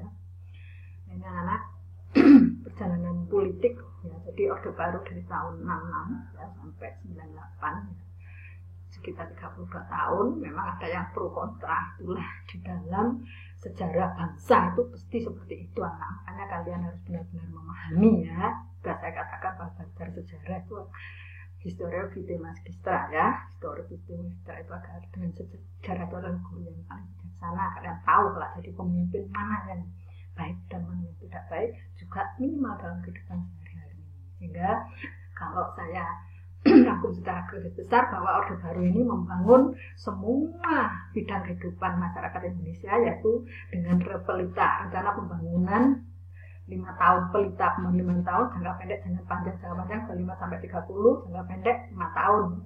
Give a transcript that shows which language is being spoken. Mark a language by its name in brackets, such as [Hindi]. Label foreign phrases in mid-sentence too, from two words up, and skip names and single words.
[Indonesian] Ini anak perjalanan politik ya, jadi Orde Baru dari tahun 66 ya sampai 98 ya, sekitar 32 tahun. Memang ada yang pro kontra, itulah di dalam sejarah bangsa itu pasti seperti itu anak. Makanya kalian harus benar-benar memahami ya. Sudah saya katakan bahwa belajar sejarah itu [Latin] historia vitae magistra [Indonesian] ya. [Latin] Historia vitae magistra [Indonesian] itu agak dengan sejarah itu adalah guru yang paling bijaksana. Kalian tahu kalau jadi pemimpin mana yang baik dan mana yang tidak baik, juga minimal dalam kehidupan sehari-hari. Sehingga kalau saya rangkum secara garis besar bahwa Orde Baru ini membangun semua bidang kehidupan masyarakat Indonesia, yaitu dengan repelita, rencana pembangunan 5 tahun, pelita 5 tahun, jangka pendek, jangka panjang 5 sampai 30, jangka pendek 5 tahun itu.